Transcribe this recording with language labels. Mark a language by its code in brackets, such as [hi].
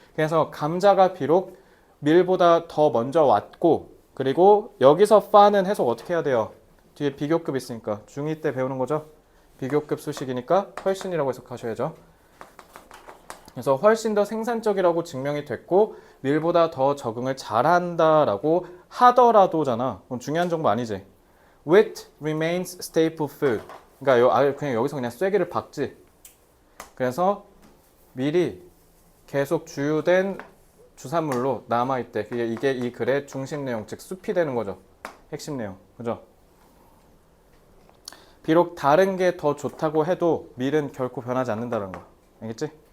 [ko] 그래서 감자가 비록 밀보다 더 먼저 왔고 그리고 여기서 파는 해석 어떻게 해야 돼요? 뒤에 비교급 있으니까 중2 때 배우는 거죠. 비교급 수식이니까 훨씬이라고 해석하셔야죠. 그래서 훨씬 더 생산적이라고 증명이 됐고 밀보다 더 적응을 잘한다라고 하더라도잖아. 그럼 중요한 정보 아니지. [en] Wheat remains staple food. [ko] 그러니까 그냥 여기서 그냥 쐐기를 박지. 그래서 밀이 계속 주요된 주산물로 남아있대. 이게 이 글의 중심 내용, 즉 숲이 되는 거죠. 핵심 내용. 그죠? 비록 다른 게 더 좋다고 해도 밀은 결코 변하지 않는다는 거. 알겠지?